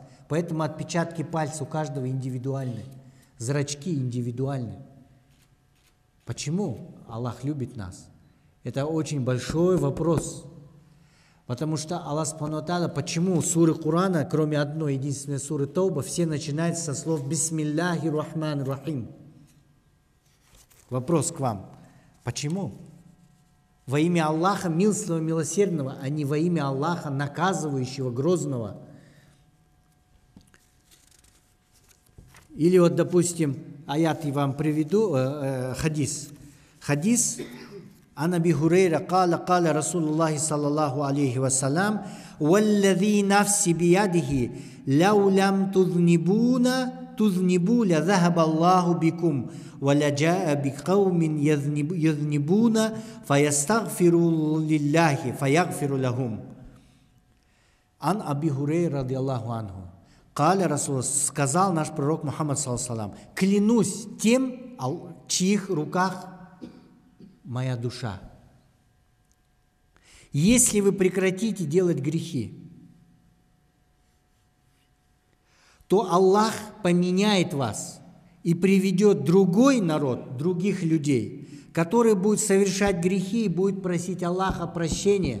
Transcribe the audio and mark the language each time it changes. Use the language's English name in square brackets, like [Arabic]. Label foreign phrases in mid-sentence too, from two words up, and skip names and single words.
[Russian] Поэтому отпечатки пальцев у каждого индивидуальны. Зрачки индивидуальны. Почему Аллах любит нас? Это очень большой вопрос. Потому что Аллах [Arabic] سبحانه وتعالى, [Russian] почему суры Корана, кроме одной единственной суры Тауба, все начинаются со слов [Arabic] «بسم الله الرحمن الرحيم». [Russian] Вопрос к вам. Почему? Во имя Аллаха милостивого, милосердного, а не во имя Аллаха наказывающего, грозного. Или вот, допустим, аят я вам приведу, хадис. [Arabic] Хадис عن أبي هريرة قال قال رسول الله صلى الله عليه وسلم والذي نفسي بيده لو لم تذنبوا لذهب الله بكم ولجاء بقوم يذنبون فيستغفروا لله فيغفر لهم. عن أبي هريرة رضي الله عنه قال رسول [Russian] сказал наш пророк Мухаммад [Arabic] صلى الله عليه وسلم: [Russian] клянусь тем, в чьих руках моя душа. Если вы прекратите делать грехи, то Аллах поменяет вас и приведет другой народ, других людей, которые будут совершать грехи и будут просить Аллаха прощения.